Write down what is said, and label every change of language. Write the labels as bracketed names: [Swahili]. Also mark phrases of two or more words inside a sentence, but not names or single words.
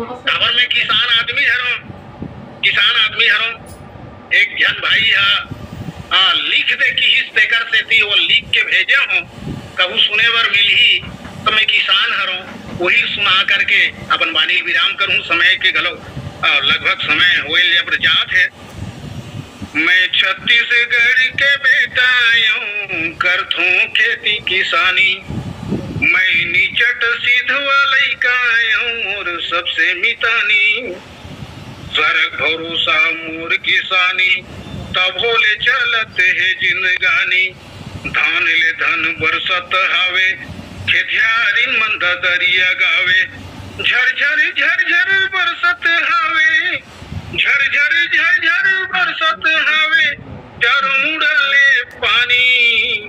[Chhattisgarhi] खबर में किसान आदमी हरो एक जन भाई है लिख दे कि हिस तेकर से थी वो लिख के भेजे हो, कबू सुने बर मिली तो मैं किसान हरो वही सुना करके अपन वाणी विराम करूँ। समय के गलो लगभग समय हुए अब जात है। मैं छत्तीसगढ़ के बेटा यूं करथूं खेती किसानी, मैं निचट सिधवा लइका यूं और सबसे मितानी, स्वर्ग भरोसा मोर किसानी तब होले चलते है जिंदगानी। धान ले धन बरसत हावे खेतियारिन मंद दरिया गावे, झरझर झरझर बरसत हावे, झरझर बरसत हावे चार मुड़ले पानी।